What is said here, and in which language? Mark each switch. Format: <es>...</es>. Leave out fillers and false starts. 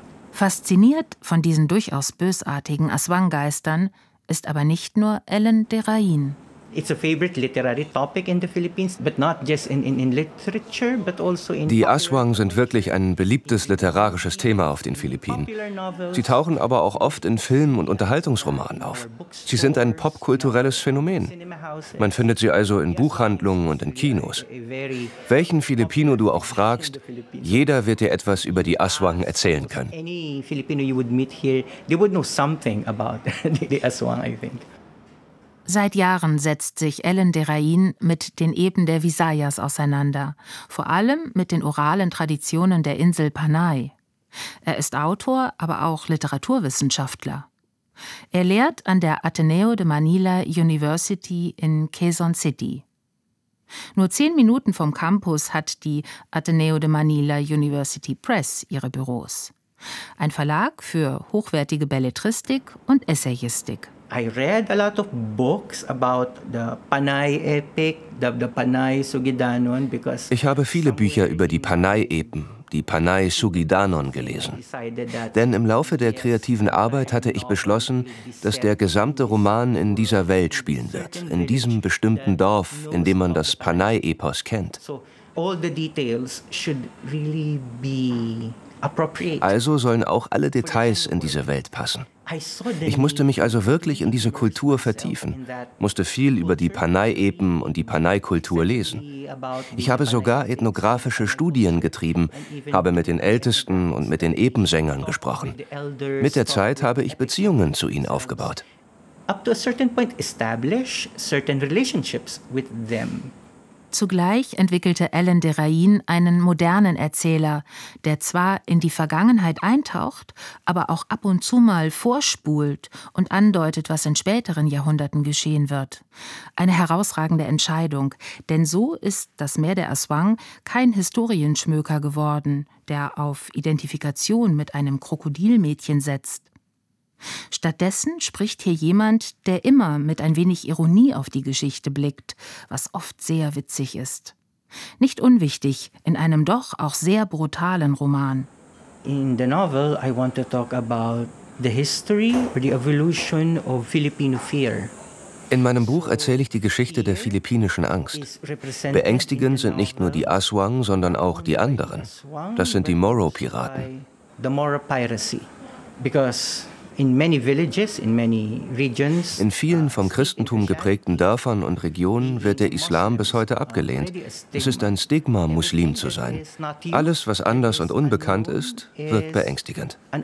<de>Fasziniert von diesen durchaus bösartigen Aswang-Geistern ist aber nicht nur Ellen Derain.</de> <en>It's a favorite literary topic in the Philippines, but not just in literature, but also in.</en> <de>Die Aswang sind wirklich ein beliebtes literarisches Thema auf den Philippinen. Sie tauchen aber auch oft in Filmen und Unterhaltungsromanen auf. Sie sind ein popkulturelles Phänomen. Man findet sie also in Buchhandlungen und in Kinos. Welchen Filipino du auch fragst, jeder wird dir etwas über die Aswang erzählen können.</de> <en>Any Filipino you would meet here, they would know something about the Aswang, I think.</en> <de>Seit Jahren setzt sich Ellen Derain mit den Eben der Visayas auseinander, vor allem mit den oralen Traditionen der Insel Panay. Er ist Autor, aber auch Literaturwissenschaftler. Er lehrt an der Ateneo de Manila University in Quezon City. Nur 10 Minuten vom Campus hat die Ateneo de Manila University Press ihre Büros. Ein Verlag für hochwertige Belletristik und Essayistik.</de> <en>I read a lot of books about the Panay epic, the Panay Sugidanon, because</en> <de>ich habe viele Bücher über die Panay-Epen, die Panay Sugidanon, gelesen. Denn im Laufe der kreativen Arbeit hatte ich beschlossen, dass der gesamte Roman in dieser Welt spielen wird, in diesem bestimmten Dorf, in dem man das Panay-Epos kennt.</de> <en>All the details should really be appropriate.</en> <de>Also sollen auch alle Details in diese Welt passen. Ich musste mich also wirklich in diese Kultur vertiefen, musste viel über die Panay-Epen und die Panay-Kultur lesen. Ich habe sogar ethnografische Studien getrieben, habe mit den Ältesten und mit den Epensängern gesprochen. Mit der Zeit habe ich Beziehungen zu ihnen aufgebaut.</de> <en>Up to a certain point establish certain relationships with them.</en> <de>Zugleich entwickelte Ellen Derain einen modernen Erzähler, der zwar in die Vergangenheit eintaucht, aber auch ab und zu mal vorspult und andeutet, was in späteren Jahrhunderten geschehen wird. Eine herausragende Entscheidung, denn so ist das Meer der Aswang kein Historienschmöker geworden, der auf Identifikation mit einem Krokodilmädchen setzt. Stattdessen spricht hier jemand, der immer mit ein wenig Ironie auf die Geschichte blickt, was oft sehr witzig ist. Nicht unwichtig in einem doch auch sehr brutalen Roman.</de> <en>In the novel I want to talk about the history or the evolution of Filipino fear.</en> <de>In meinem Buch erzähle ich die Geschichte der philippinischen Angst. Beängstigend sind nicht nur die Aswang, sondern auch die anderen. Das sind die Moro-Piraten.</de> <en>The Moro piracy, because in many villages, in many regions,</en> <de>in vielen vom Christentum geprägten Dörfern und Regionen wird der Islam bis heute abgelehnt. Es ist ein Stigma, Muslim zu sein. Alles, was anders und unbekannt ist, wird beängstigend.</de>